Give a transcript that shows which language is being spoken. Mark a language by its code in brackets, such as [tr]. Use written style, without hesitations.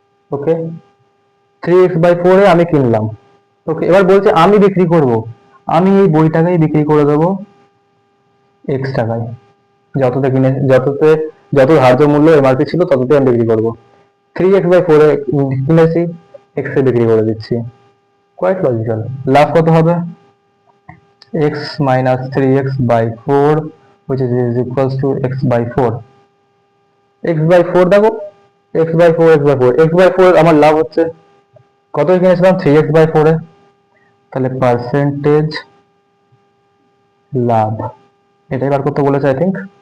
[bn] ওকে, 3x/4 এ আমি কিনলাম। ওকে, এবার বলছে আমি বিক্রি করব, আমি এই বইটাকেই বিক্রি করে দেবো x টাকায়, যততে কিনে, যত ধার্য মূল্য এমআরপি ছিল তততে আমি বিক্রি করবো। 3x/4 এ কিনেছি, x এ বিক্রি করে দিচ্ছি। [en] Quite logical. [bn] লাভ কত হবে? [en] x minus 3x/4, which is equals to x/4। [bn] x/4 দেখো, x/4 x/4 x/4 আমার লাভ হচ্ছে কত কিনেছিলাম? 3x/4 এ, তাহলে পার্সেন্টেজ লাভ, এটাই বার করতে বলেছে আই থিঙ্ক।